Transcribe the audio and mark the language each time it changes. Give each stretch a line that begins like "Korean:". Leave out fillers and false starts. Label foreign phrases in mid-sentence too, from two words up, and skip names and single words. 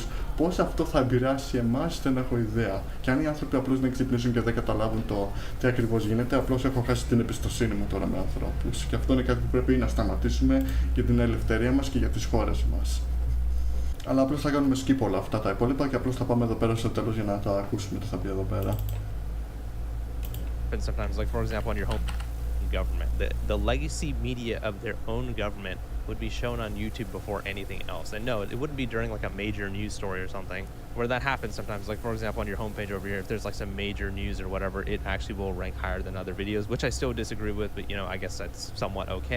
Greek: Πώς αυτό θα επηρεάσει εμάς δεν έχω ιδέα. Και αν οι άνθρωποι απλώς δεν ξυπνήσουν και δεν καταλάβουν το τι ακριβώς γίνεται, απλώς έχω χάσει την εμπιστοσύνη μου τώρα με ανθρώπους. Και αυτό είναι κάτι που πρέπει να σταματήσουμε για την ελευθερία μας και για τις χώρες μας. Αλλά απλώς θα κάνουμε skip όλα αυτά τα υπόλοιπα και απλώς θα πάμε εδώ πέρα στο τέλος για να τα ακούσουμε τι θα πει εδώ πέρα.
English: Sometimes, like for example, on your home government, the legacy media of their own government would be shown on YouTube before anything else. And no, it wouldn't be during like a major news story or something where that happens sometimes. Like for example, on your homepage over here, if there's like some major news or whatever, it actually will rank higher than other videos, which I still disagree with, but you know, I guess that's somewhat okay.